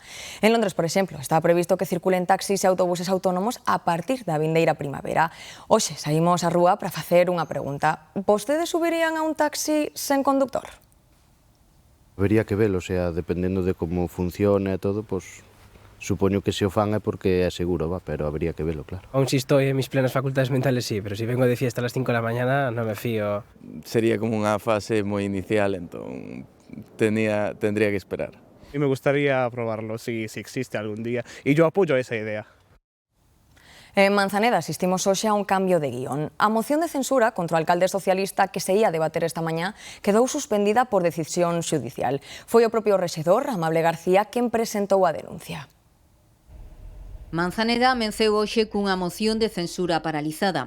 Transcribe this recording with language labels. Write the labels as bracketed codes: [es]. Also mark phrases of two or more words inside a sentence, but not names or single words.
[gl] En Londres, por exemplo, está previsto que circulen taxis e autobuses autónomos a partir da vindeira primavera. Hoxe saímos á rúa para facer unha pregunta. Vostedes subirían a un taxi sen conductor? Habería que velo, [es] o sea, [gl] dependendo de como funciona e todo, pois supoño que se o fan é porque é seguro, pero habría que velo, claro. [es] Aún si estoy en mis plenas facultades mentales, sí, pero si vengo de fiesta a las 5 de la mañana, no me fío. [gl] Sería como unha fase moi inicial, entón tendría que esperar. [es] Y me gustaría probarlo si existe algún día, y yo apoyo esa idea. [gl] En Manzaneda asistimos hoxe a un cambio de guión. A moción de censura contra o alcalde socialista que se ia debater esta mañá quedou suspendida por decisión xudicial. Foi o propio rexedor, Amable García, quen presentou a denuncia. Manzaneda amenceu hoxe cunha moción de censura paralizada.